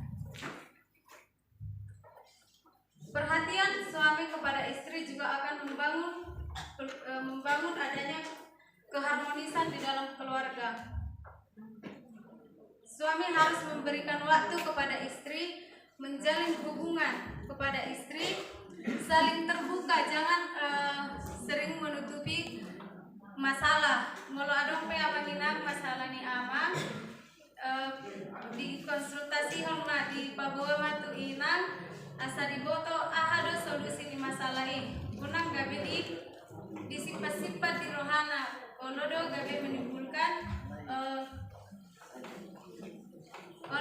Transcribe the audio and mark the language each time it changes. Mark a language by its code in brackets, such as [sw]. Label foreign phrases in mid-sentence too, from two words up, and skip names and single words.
[id] Perhatian suami kepada istri juga akan membangun adanya keharmonisan di dalam keluarga. Suami harus memberikan waktu kepada istri, menjalin hubungan kepada istri, saling terbuka, jangan sering menutupi masalah. [bbc] Molo adong pe amanginang masalah ni ama di konsultasi hona di pabawa matu inang asa diboto ahado solusi di masalah ini. Unang gabe di sifat-sifat di rohana olodo gabe menimbulkan